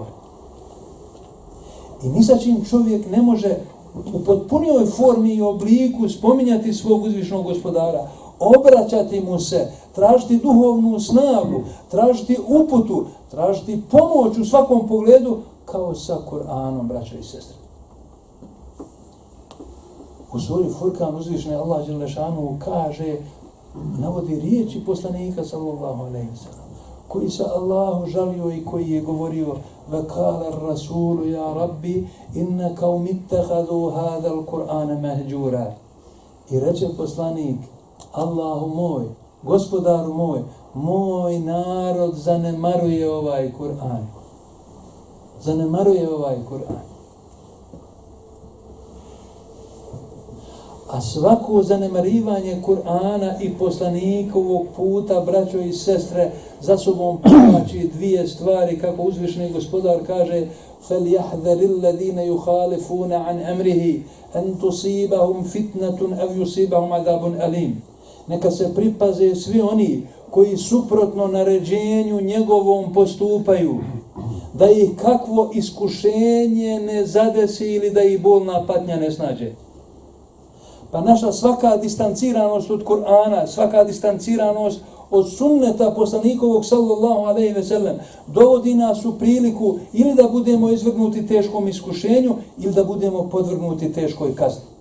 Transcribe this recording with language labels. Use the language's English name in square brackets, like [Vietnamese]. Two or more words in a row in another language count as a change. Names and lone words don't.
[Bosnian] I ni sa čim čovjek ne može u potpunijoj formi i obliku spominjati svog uzvišnog gospodara, obraćati mu se, tražiti duhovnu snagu, tražiti uputu, tražiti pomoć u svakom pogledu, kao sa Kur'anom, braćo i sestre. U suri Furkan uzvišeni Allah [Arabic] جل شأنه [Bosnian] kaže, navodi riječi poslanika [Arabic] صلى الله عليه وسلم, [Bosnian] koji se Allahu žalio i koji je govorio: [Arabic] "وقال الرسول يا رب إن قومي اتخذوا هذا القرآن مهجورا." [Bosnian] I reče poslanik: Allahu moj, gospodaru moj, moj narod zanemaruje ovaj Kur'an. Zanemaruje ovaj Kur'an. A svako zanemarivanje Kur'ana i poslanikovog puta, braćo i sestre, za sobom povlači dvije stvari, kako uzvišeni gospodar kaže: [Arabic] فَلْيَحْذَرِ الَّذِينَ يُخَالِفُونَ عَنْ أَمْرِهِ أَنْ تُصِيبَهُمْ فِتْنَةٌ أَوْ يُصِيبَهُمْ عَذَابٌ أَلِيمٌ. [Bosnian] Neka se pripaze svi oni koji suprotno naređenju njegovom postupaju, da ih kakvo iskušenje ne zadesi ili da ih bolna patnja ne snađe. Pa naša svaka distanciranost od Kur'ana, svaka distanciranost od sunneta poslanikovog [Arabic] صلى الله عليه وسلم [Bosnian] dovodi nas u priliku ili da budemo izvrgnuti teškom iskušenju ili da budemo podvrgnuti teškoj kazni.